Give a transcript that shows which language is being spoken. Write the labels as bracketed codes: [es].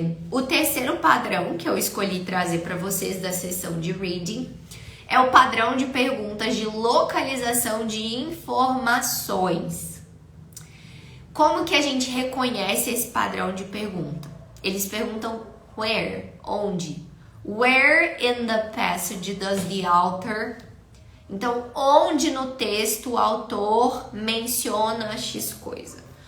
[pt] O terceiro padrão que eu escolhi trazer para vocês da sessão de reading é o padrão de perguntas de localização de informações. Como que a gente reconhece esse padrão de pergunta? Eles perguntam where, onde. [en] Where in the passage does the author... [pt] Então, onde no texto o autor menciona X coisa?